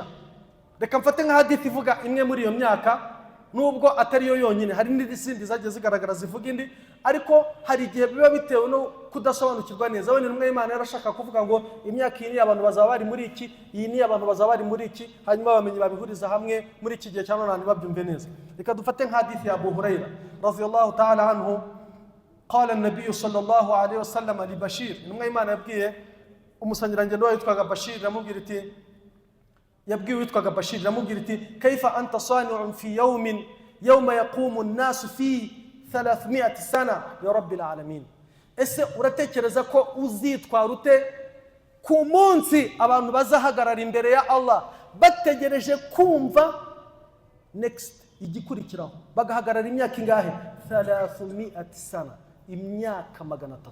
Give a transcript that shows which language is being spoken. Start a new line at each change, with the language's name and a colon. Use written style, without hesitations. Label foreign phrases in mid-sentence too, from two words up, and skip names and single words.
Kinyarwanda: Reka mfate nka hadith ivuga imwe muri iyo myaka, nubwo atari yo yonyine, hari n'izindi zagiye zigaragara zivuga indi, ariko hari igihe biba bitewe no kudasobanukirwa neza. Wenda umwe Imana yarashaka kuvuga ngo imyaka iyi ni abantu bazaba bari muri iki, iyi ni abantu bazaba bari muri iki, hanyuma abamenyi babihuriza hamwe muri iki gihe cyane none babyumve neza. Reka dufate nka hadith ya Abu Hurairah
Arabic: رضي الله تعالى عنه قال النبي صلى الله عليه وسلم لبشير,
Kinyarwanda: umwe Imana yabwiye umusangirangendo witwaga Bashir, ramubwira iti, yabwiwe witwaga Bashir, ramubwira iti
Arabic: كيف أنت صانع في يوم يوم يقوم الناس في 300 سنة يا رب العالمين.
Kinyarwanda: Ese uratekereza ko uzitwara ute ku munsi abantu bazahagarara imbere ya Allah bategereje kumva next igikurikiraho, bagahagarara imyaka ingahe? 300 sana, imyaka 300.